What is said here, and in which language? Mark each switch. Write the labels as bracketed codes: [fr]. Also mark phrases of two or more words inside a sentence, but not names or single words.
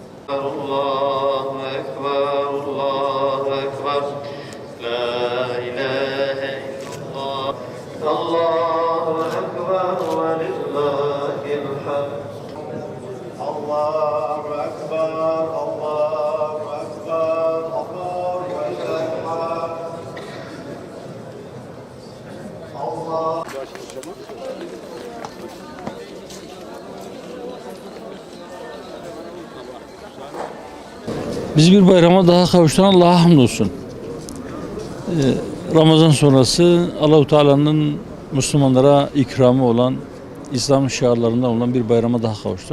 [ar] الله أكبر الله أكبر لا إله إلا الله الله أكبر ولله الحمد الله أكبر الله أكبر الله أكبر الله [tr] Bizi bir bayrama daha kavuşturan Allah'a hamdolsun. Ramazan sonrası Allahu Teala'nın Müslümanlara ikramı olan, İslam'ın şiarlarından olan bir bayrama daha kavuştuk.